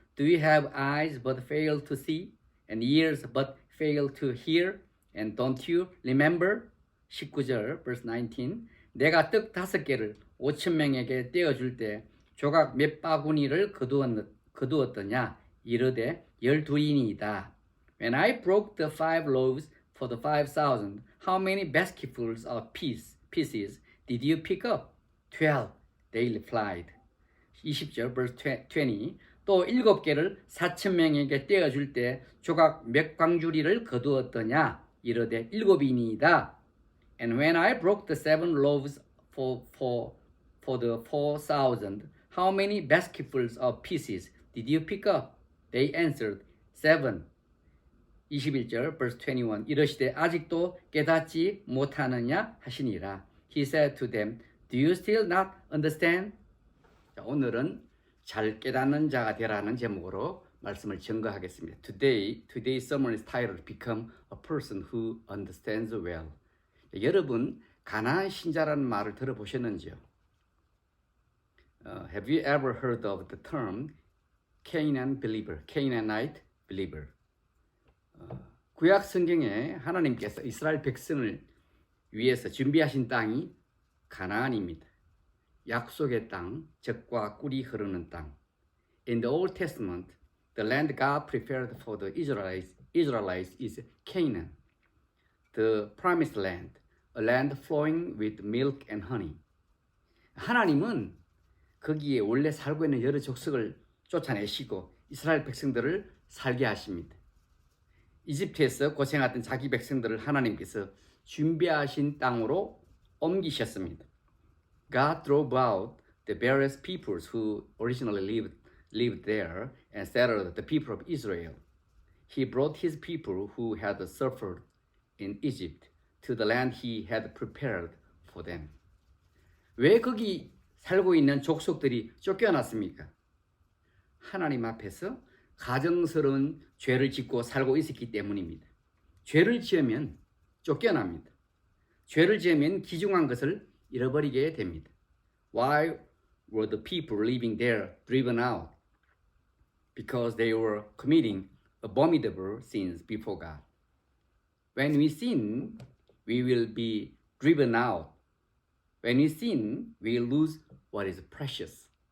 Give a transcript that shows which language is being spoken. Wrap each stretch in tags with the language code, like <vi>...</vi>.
<en>Do you have eyes but fail to see, and ears but fail to hear? And don't you remember?</en> <ko>19절,</ko> <en>verse 19.</en> <ko>내가 떡 5개를 5천 명에게 떼어줄 때 조각 몇 바구니를 거두었더냐? 이르되 12이니이다.</ko> <en>When I broke the 5 loaves for the 5,000, how many basketfuls of pieces did you pick up? 12, they replied.</en> <ko>20절,</ko> <en>verse 20.</en> <ko>또 7개를 4,000명에게 떼어줄 때 조각 몇 광주리를 거두었더냐? 이르되 7이니이다.</ko> <en>And when I broke the 7 loaves for the 4,000, how many basketfuls of pieces did you pick up? They answered, 7.</en> <ko>21절,</ko> <en>verse 21.</en> <ko>이르시되 아직도 깨닫지 못하느냐 하시니라.</ko> <en>He said to them, Do you still not understand?</en> <ko>자, 오늘은 잘 깨닫는 자가 되라는 제목으로 말씀을 증거하겠습니다.</ko> <en>Today's sermon is titled Become a person who understands well.</en> <ko>여러분, 가나안 신자라는 말을 들어보셨는지요?</ko> <en>Have you ever heard of the term Canaan believer, Canaanite believer?</en> <ko>구약 성경에 하나님께서 이스라엘 백성을 위해서 준비하신 땅이 가나안입니다. 약속의 땅, 젖과 꿀이 흐르는 땅.</ko> <en>In the Old Testament, the land God prepared for the Israelites is Canaan, the promised land, a land flowing with milk and honey.</en> <ko>하나님은 거기에 원래 살고 있는 여러 족속을 쫓아내시고 이스라엘 백성들을 살게 하십니다. 이집트에서 고생하던 자기 백성들을 하나님께서 준비하신 땅으로 옮기셨습니다.</ko> <en>God drove out the various peoples who originally lived there and settled the people of Israel. He brought his people who had suffered in Egypt to the land he had prepared for them.</en> <ko>왜 거기 살고 있는 족속들이 쫓겨났습니까? 하나님 앞에서 가정스러운 죄를 짓고 살고 있었기 때문입니다. 죄를 지으면 쫓겨납니다. 죄를 지으면 귀중한 것을 잃어버리게 됩니다.</ko> <en>Why were the people living there driven out? Because they were committing abominable sins before God. When we sin, we will be driven out. When we sin, we lose what is precious.</en>